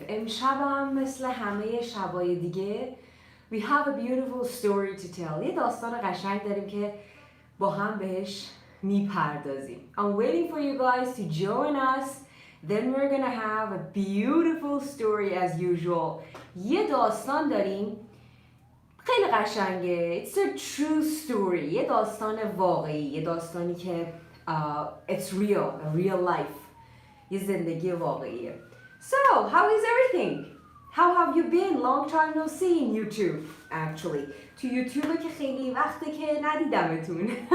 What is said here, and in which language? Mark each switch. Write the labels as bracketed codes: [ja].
[fa] امشب هم مثل همه شبای دیگه [en] We have a beautiful story to tell. [fa] یه داستان قشنگ داریم که با هم بهش میپردازیم. [en] I'm waiting for you guys to join us. Then we're gonna have a beautiful story as usual. [fa] یه داستان داریم خیلی قشنگه. [en] It's a true story. [fa] یه داستان واقعی. یه داستانی که [en] it's real, a real life. [fa] یه زندگی واقعیه. [en] So, how is everything? How have you been? Long time no see in YouTube, actually. [fa] تو یوتیوب که خیلی وقته که ندیدمتون.